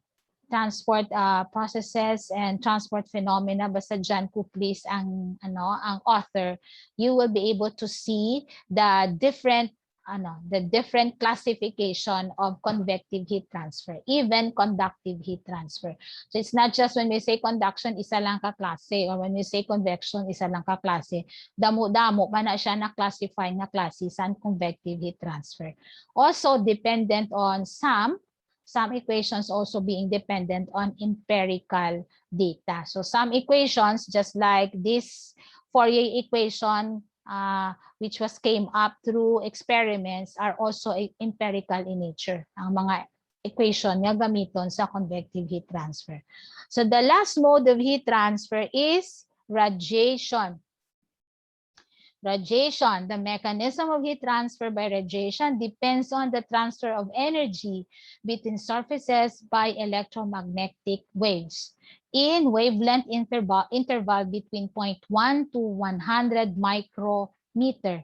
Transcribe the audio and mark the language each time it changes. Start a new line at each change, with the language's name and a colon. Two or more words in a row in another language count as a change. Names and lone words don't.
English: and transport phenomena, basta Jan Kuplis
Cebuano: ang author,
English: you will be able to see the different classification of convective heat transfer, even conductive heat transfer. So it's not just when we say conduction,
Cebuano: isa lang ka klase,
English: or when we say convection,
Cebuano: isa lang ka klase. Damo-damo pa na siya na-classify na klase sa
English: convective heat transfer. Also dependent on some equations also being dependent on empirical data. So some equations, just like this Fourier equation, which came up through experiments, are also empirical in nature.
Cebuano: Ang mga equation nga gamiton sa
English: convective heat transfer. So the last mode of heat transfer is radiation. Radiation, the mechanism of heat transfer by radiation depends on the transfer of energy between surfaces by electromagnetic waves in wavelength interval between 0.1 to 100 micrometer.